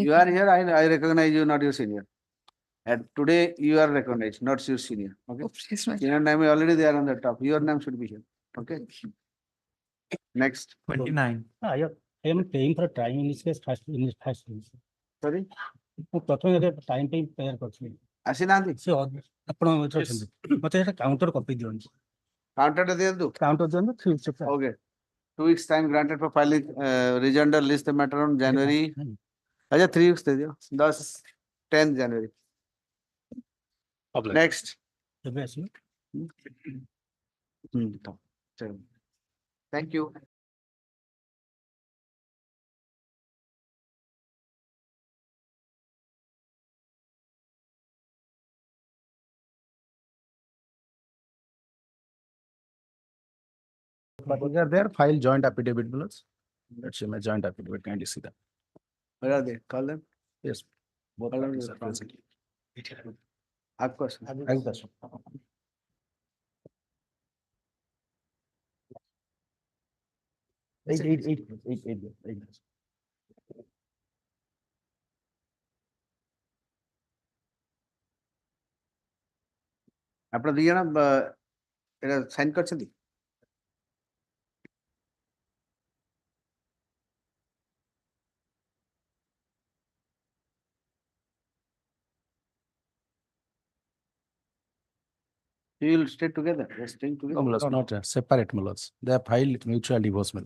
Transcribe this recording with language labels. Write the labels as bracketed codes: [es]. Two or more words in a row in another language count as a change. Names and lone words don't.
[en] You are here, I recognize you, not your senior. And today you are recognized, not your senior. Okay. Senior name is already there on the top. Your name should be here. Okay. Next. 29. I am paying for time in this case first in this first. Sorry? [or] ପ୍ରଥମେ ଟାଇମ୍ ପାଇଁ ପ୍ରେୟାର କରିଥିଲି ଆସିନାହାନ୍ତି ସେ ଆପଣ ଅଛନ୍ତି ମତେ ସେଟା କାଉଣ୍ଟର କପି ଦିଅନ୍ତୁ କାଉଣ୍ଟରଟା ଦିଅନ୍ତୁ କାଉଣ୍ଟର ଦିଅନ୍ତୁ [en] 3 weeks Okay. 2 weeks time granted for filing rejoinder list the matter on January. [hi] अच्छा [en] 3 weeks [hi] दे दियो 10 January. [en] Next. [or] ଏବେ ଆସିବ [en] Thank you. But they are there, file joint affidavit below. Let's see my joint affidavit, kindly see that. Where are they? Call them. Yes. Both Call them parties are from- present. Ask question. Ask question. Eight. [or] ଆପଣ ଦି ଜଣ ଏଟା ସାଇନ୍ କରିଛନ୍ତି? [en] You will stay together. They are staying together. No, my lords, not separate, my lords. They have filed mutual divorce, my lord.